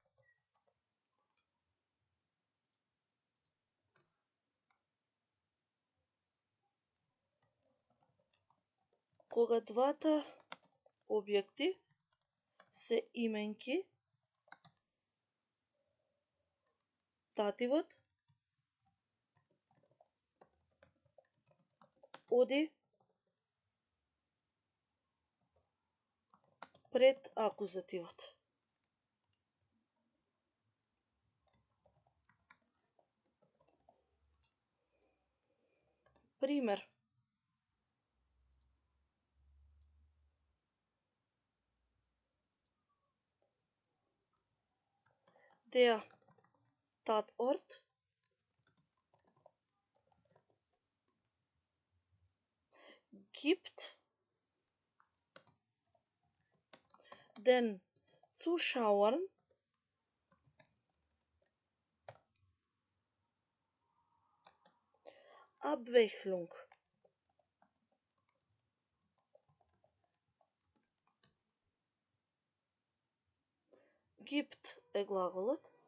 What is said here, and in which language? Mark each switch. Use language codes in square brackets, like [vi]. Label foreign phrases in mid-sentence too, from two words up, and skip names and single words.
[mk] Кога двата објекти се именки, дативот оди пред акузативот. Пример. [de] Der Tatort gibt den Zuschauern Abwechslung. [mk] Gibt е глаголот.